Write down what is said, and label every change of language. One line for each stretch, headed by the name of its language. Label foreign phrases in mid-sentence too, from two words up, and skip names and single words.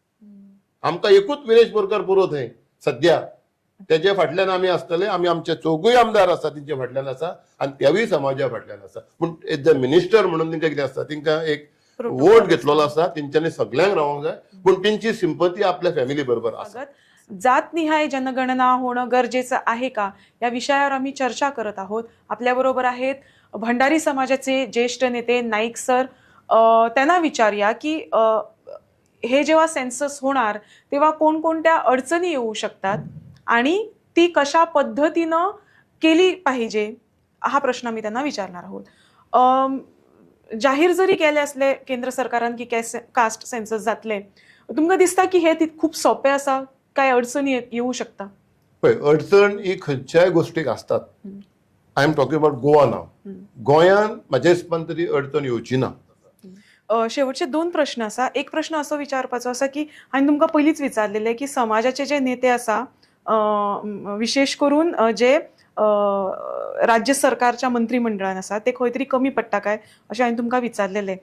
Konkani: आमकां एकूच विरेश बोरकर पुरो थंय सद्या, तेजे फाटल्यान आमी आसतले, आमी आमचे चौगूय आमदार आसा तेंचे फाटल्यान आसा आनी तेवूय समाजा फाटल्यान आसा. पूण
English: as a minister
Konkani: म्हणून तेंकां कितें आसता, तेंकां एक वोट घेतलेलो आसा, तेंच्यांनी सगळ्यांक रावंक जाय, पूण तेंची सिंपती आपल्या फॅमिली बरोबर आसा.
Marathi: जातनिहाय जनगणना होणं गरजेचं आहे का, या विषयावर आम्ही चर्चा करत आहोत. आपल्याबरोबर आहेत भंडारी समाजाचे ज्येष्ठ नेते नाईक सर. त्यांना विचारूया की हे जेव्हा सेन्सस होणार तेव्हा कोणकोणत्या अडचणी येऊ शकतात आणि ती कशा पद्धतीनं केली पाहिजे, हा प्रश्न मी त्यांना विचारणार आहोत.
Konkani: जाहीर जरी केले असले केंद्र सरकारान की
English: caste census
Konkani: जातले, तुमकां दिसता की हे खूप सोपे आसा, काय अडचणी येऊ शकता? पळय, अडचण ही खंयच्याय गोष्टीक आसतात.
English: I am talking about Goa नाव.
Konkani: गोंयान म्हाज्या हिसपान तरी अडचण येवची ना. शेवटचे 2 प्रश्न आसा. एक प्रश्न असो विचारपाचो आसा की हांवें तुमकां पयलींच विचारलेले की समाजाचे जे नेते आसा, विशेष करून जे राज्य सरकारच्या मंत्रिमंडळान आसा, ते खंय तरी कमी पडटा काय अशें हांवें तुमकां विचारलेले.